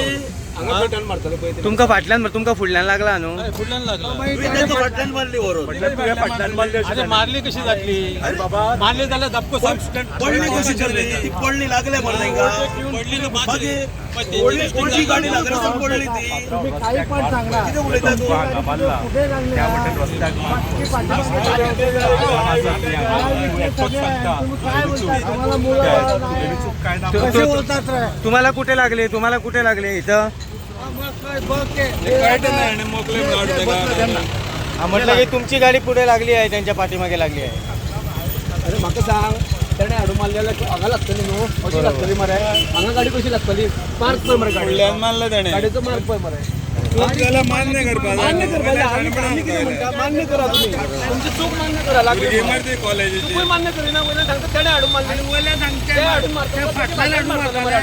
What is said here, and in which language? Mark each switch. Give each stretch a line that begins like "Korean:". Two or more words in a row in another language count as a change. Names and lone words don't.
Konkani: तुमकां फाटल्यान तुमकां फुडल्यान लागला न्हू फुडल्यान लागला मारली कशी जातली मारली जाल्यार धपको पडली कशी जाली पडली लागले मरे पडली गाडी लागली पडली ती
Marathi: काही पण सांगा
Konkani: किती उलयता तू
Marathi: तुम्हाला कुठे लागले इथं म्हटलं की तुमची गाडी पुढे लागली आहे त्यांच्या पाठीमागे लागली आहे
Konkani: अरे म्हाका सांग तेणे हाडून मारलेल्या हांगा लागतली न्हू अशी लागतली मरे हांगा गाडी कशी लागतली मार्क पळय मरे गाडी
Marathi: मारलं त्याने
Konkani: गाडीचो मार्क पळय मरे त्याला मान्य करपा
Marathi: मान्य करा तुम्ही तुमची चूक मान्य करा लागली
Konkani: कॉलेजीची तुम्ही मान्य करिना वयल्यान सांगता तेणे हाडून मारली वयल्यान सांगता हाडून मारता